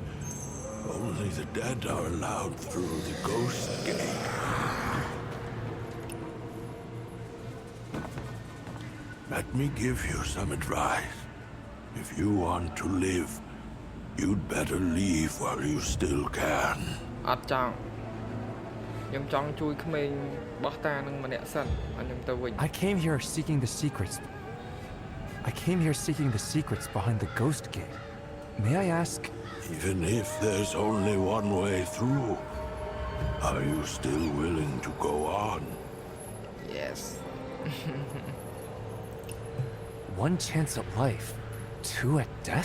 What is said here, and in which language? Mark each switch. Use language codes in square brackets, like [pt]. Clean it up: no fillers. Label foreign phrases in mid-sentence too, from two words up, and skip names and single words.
[en] Only the dead are allowed through the ghost gate. Let me give you some advice. If you want to live, you'd better leave while you still can. [km] អត់ចង់ខ្ញុំចង់ជួយក្មេងបោះតានឹងម្នាក់សិនហើយខ្ញុំទៅវិញ [en] I came here seeking the secrets behind the ghost gate. May I ask? Even if there's only one way through, are you still willing to go on? yes One chance at life, two at death?